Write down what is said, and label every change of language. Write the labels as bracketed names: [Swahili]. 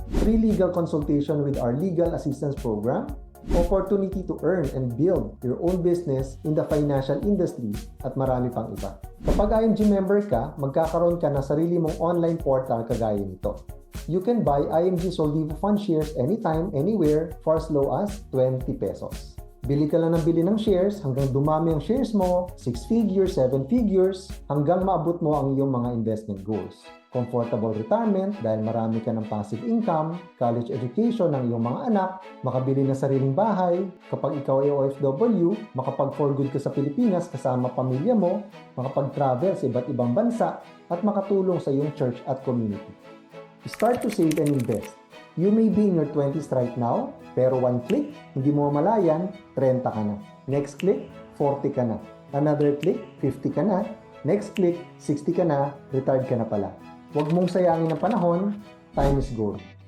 [English] free legal consultation with our legal assistance program, opportunity to earn and build your own business in the financial industry [Filipino] at marami pang iba. Kapag IMG member ka, magkakaroon ka ng sarili mong online portal kagaya nito. [English] You can buy IMG Soldivo Fund shares anytime, anywhere for as low as 20 pesos. [Filipino] Bili ka lang ng bili ng shares hanggang dumami ang shares mo, 6 figures, 7 figures, hanggang maabot mo ang iyong mga investment goals. Comfortable retirement dahil marami ka ng passive income, college education ng iyong mga anak, makabili ng sariling bahay, kapag ikaw ay OFW, makapag-for good ka sa Pilipinas kasama pamilya mo, makapag-travel sa iba't ibang bansa, at makatulong sa iyong church at community. [English] Start to save and invest. You may be in your 20s right now, pero one click, [Filipino] hindi mo malayan, 30 ka na. Next click, 40 ka na. Another click, 50 ka na. Next click, 60 ka na, retired ka na pala. Huwag mong sayangin ang panahon, [English] time is gold.